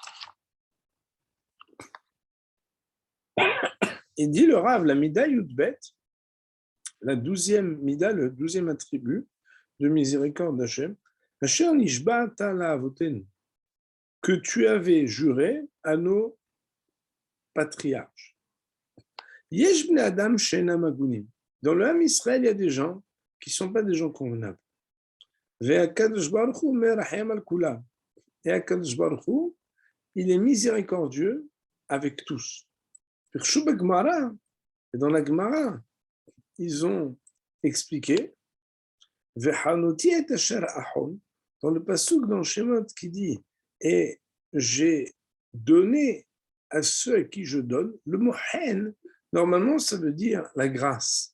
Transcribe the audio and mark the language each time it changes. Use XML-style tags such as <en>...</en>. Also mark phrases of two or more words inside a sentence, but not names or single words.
<fr>Et dit le Rav, la</fr> <he>מידה י"ב,</he> <fr>la 12e Mida, le 12e attribut de miséricorde d'Hachem,</fr> <he>אשר נשבעת לאבותינו,</he> <fr>que tu avais juré à nos patriarches.</fr> <he>יש בני אדם שאינם הגונים.</he> <fr>Dans le Ham Israël, il y a des gens qui ne sont pas des gens convenables.</fr> <he>והקדוש ברוך הוא מרחם על כולם. Et הקדוש ברוך הוא,</he> <fr>il est miséricordieux avec tous. Et dans la Gemara, ils ont expliqué</fr> <he>וחנותי את אשר אחון,</he> <fr>dans le pasuk dans Shemot qui dit et j'ai donné à ceux à qui je donne, le mot hen, normalement ça veut dire la grâce.</fr>